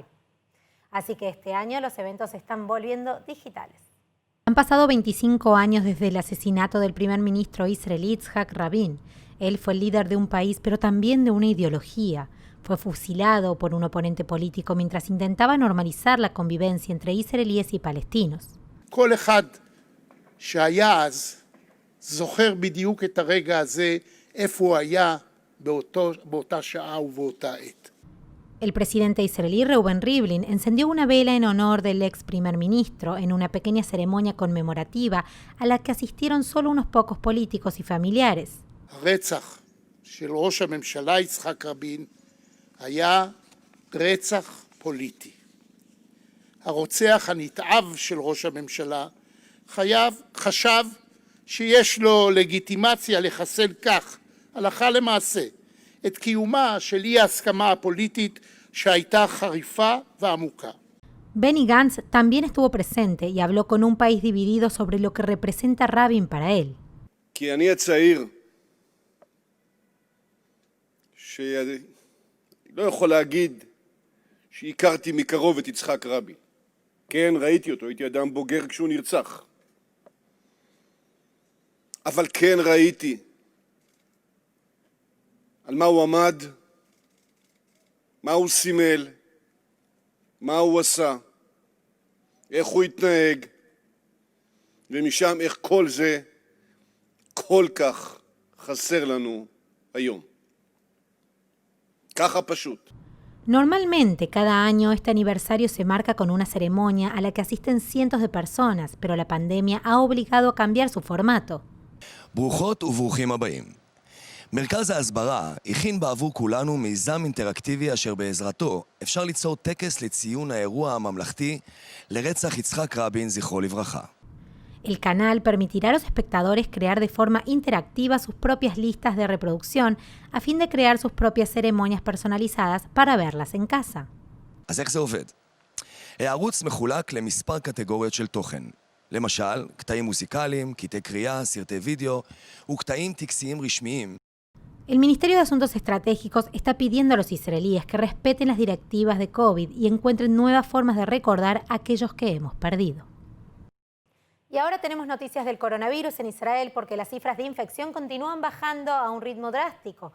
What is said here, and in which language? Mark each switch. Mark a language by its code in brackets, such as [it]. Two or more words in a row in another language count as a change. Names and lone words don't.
[es] Así que este año los eventos se están volviendo digitales. Han pasado 25 años desde el asesinato del primer ministro israelí Yitzhak Rabin. Él fue el líder de un país, pero también de una ideología. Fue fusilado por un oponente político mientras intentaba normalizar la convivencia entre israelíes y palestinos. [he] כל אחד שהיה אז זוכר בדיוק את הרגע הזה, איפה הוא היה באותה שעה ובאותה עת. [es] El presidente israelí Reuven Rivlin encendió una vela en honor del ex primer ministro en una pequeña ceremonia conmemorativa a la que asistieron solo unos pocos políticos y familiares. [he] הרצח של ראש הממשלה יצחק רבין היה רצח פוליטי. הרוצח הנתעב של ראש הממשלה חשב שיש לו לגיטימציה לחסל כך, הלכה למעשה, את קיומה של אי ההסכמה הפוליטית שהייתה חריפה ועמוקה. [es] Benny Gantz también estuvo presente y habló con un país dividido sobre lo que representa Rabin para él. [he] כי אני הצעיר לא יכול להגיד שהכרתי מקרוב את יצחק רבין. כן, ראיתי אותו, הייתי אדם בוגר כשהוא נרצח. אבל כן ראיתי על מה הוא עמד, מה הוא סימל, מה הוא עשה, איך הוא התנהג, ומשם איך כל זה כל כך חסר לנו היום. ככה פשוט. [es] Normalmente, cada año este aniversario se marca con una ceremonia a la que asisten cientos de personas, pero la pandemia ha obligado a cambiar su formato. [he] ברוכות וברוכים הבאים. מרכז ההסברה הכין בעבור כולנו מיזם אינטראקטיבי אשר בעזרתו אפשר ליצור טקס לציון האירוע הממלכתי לרצח יצחק רבין זכרו לברכה. [es] El canal permitirá a los espectadores crear de forma interactiva sus propias listas de reproducción a fin de crear sus propias ceremonias personalizadas para verlas en casa. [he] אז איך זה עובד? הערוץ מחולק למספר קטגוריות של תוכן. למשל, קטעים מוזיקליים, קטעי קריאה, סרטי וידאו וקטעים טקסיים רשמיים. [es] El Ministerio de Asuntos Estratégicos está pidiendo a los israelíes que respeten las directivas de COVID y encuentren nuevas formas de recordar a aquellos que hemos perdido. Y ahora tenemos noticias del coronavirus en Israel porque las cifras de infección continúan bajando a un ritmo drástico.